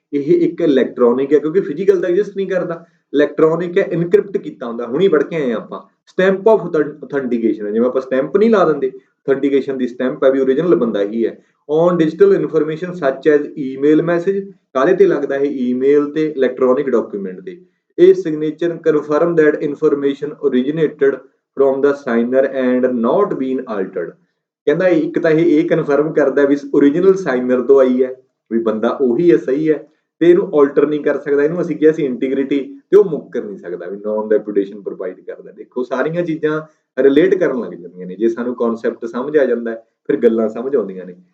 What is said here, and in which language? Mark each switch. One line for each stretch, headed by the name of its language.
Punjabi: ਇਹ ਇੱਕ ਇਲੈਕਟ੍ਰੋਨਿਕ ਹੈ, ਕਿਉਂਕਿ ਫਿਜ਼ੀਕਲ ਤਾਂ ਐਗਜ਼ਿਸਟ ਨਹੀਂ ਕਰਦਾ। ਇਲੈਕਟ੍ਰੋਨਿਕ ਹੈ, ਇਨਕ੍ਰਿਪਟ ਕੀਤਾ ਹੁੰਦਾ। ਹੁਣੀ ਪੜ੍ਹ ਕੇ ਆਏ ਆਪਾਂ, ਸਟੈਂਪ ਆਫ ਅਥੈਂਟੀਕੇਸ਼ਨ। ਜਿਵੇਂ ਆਪਾਂ ਸਟੈਂਪ ਨਹੀਂ ਲਾ ਦਿੰਦੇ, ਅਥੈਂਟੀਕੇਸ਼ਨ ਦੀ ਸਟੈਂਪ ਹੈ ਵੀ ਓਰੀਜਨਲ ਬੰਦਾ ਹੀ ਹੈ।
English: On digital information such as email message.
Punjabi: ਕਾਹਦੇ ਤੇ ਲੱਗਦਾ ਇਹ? ਈਮੇਲ ਤੇ ਇਲੈਕਟ੍ਰੋਨਿਕ ਡਾਕੂਮੈਂਟ ਤੇ।
English: ਇਹ signature confirm that information originated from the signer and not been altered।
Punjabi: ਕਹਿੰਦਾ ਇੱਕ ਤਾਂ ਇਹ ਕਨਫਰਮ ਕਰਦਾ ਵੀ ਓਰੀਜਨਲ ਸਾਈਨਰ ਤੋਂ ਆਈ ਹੈ, ਵੀ ਬੰਦਾ ਉਹੀ ਹੈ, ਸਹੀ ਹੈ, ਤੇ ਇਹਨੂੰ ਆਲਟਰ ਨਹੀਂ ਕਰ ਸਕਦਾ, ਇਹਨੂੰ ਅਸੀਂ ਕਿਹਾ ਸੀ ਇੰਟੀਗ੍ਰਿਟੀ, ਤੇ ਉਹ ਮੁੱਕਰ ਨਹੀਂ ਸਕਦਾ, ਵੀ ਨੌਨ ਰੈਪੂਟੇਸ਼ਨ ਪ੍ਰੋਵਾਈਡ ਕਰਦਾ। ਦੇਖੋ ਸਾਰੀਆਂ ਚੀਜ਼ਾਂ ਰਿਲੇਟ ਕਰਨ ਲੱਗ ਜਾਂਦੀਆਂ ਨੇ, ਜੇ ਸਾਨੂੰ ਕਨਸੈਪਟ ਸਮਝ ਆ ਜਾਂਦਾ ਫਿਰ ਗੱਲਾਂ ਸਮਝ ਆਉਂਦੀਆਂ ਨੇ।